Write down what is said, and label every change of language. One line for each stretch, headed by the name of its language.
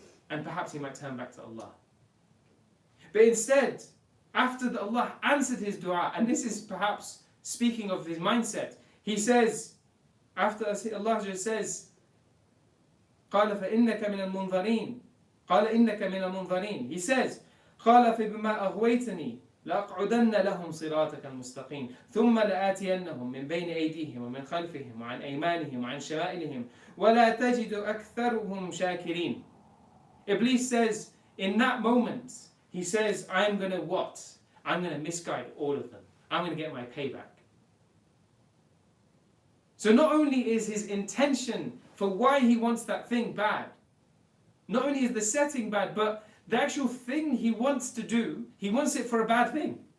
English: And perhaps he might turn back to Allah. But instead, after Allah answered his dua, and this is perhaps speaking of his mindset, he says, after Allah says,
Arabic: قال فإنك من المنظرين
English: قال إنك من المنظرين. He says,
Arabic: قال فبما أغويتني لأقعدن لهم صراطك المستقيم ثم لآتينهم من بين أيديهم ومن خلفهم وعن أيمانهم وعن شمائلهم ولا تجد أكثرهم شاكرين.
English: Iblees says, in that moment, he says, I'm going to what? I'm going to misguide all of them. I'm going to get my payback. So not only is his intention for why he wants that thing bad, not only is the setting bad, but the actual thing he wants to do, he wants it for a bad thing.